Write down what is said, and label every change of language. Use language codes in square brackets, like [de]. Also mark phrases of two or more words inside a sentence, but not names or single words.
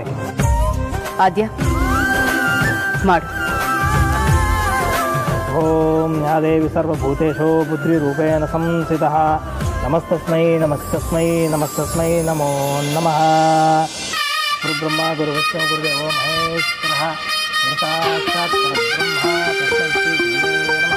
[kn] ಆದ್ಯ ಮಾಡು. [sa] ಓಂ ಯಾ ದೇವಿ ಸರ್ವಭೂತೇಶು ಬುದ್ಧಿ ರೂಪೇಣ ಸಂಸ್ಥಿತಃ ನಮಸ್ತಸ್ಮೈ ನಮಸ್ತಸ್ಮೈ ನಮಸ್ತಸ್ಮೈ ನಮೋ ನಮಃ. ಗುರುಬ್ರಹ್ಮ ಗುರುವಿಷ್ಣು ಗುರುದೇವೋ ಮಹೇಶ್ವರಃ ಗುರುಸಾಕ್ಷಾತ್ ಪರಬ್ರಹ್ಮ ತಸ್ಮೈ ಶ್ರೀ ಗುರುವೇ ನಮಃ.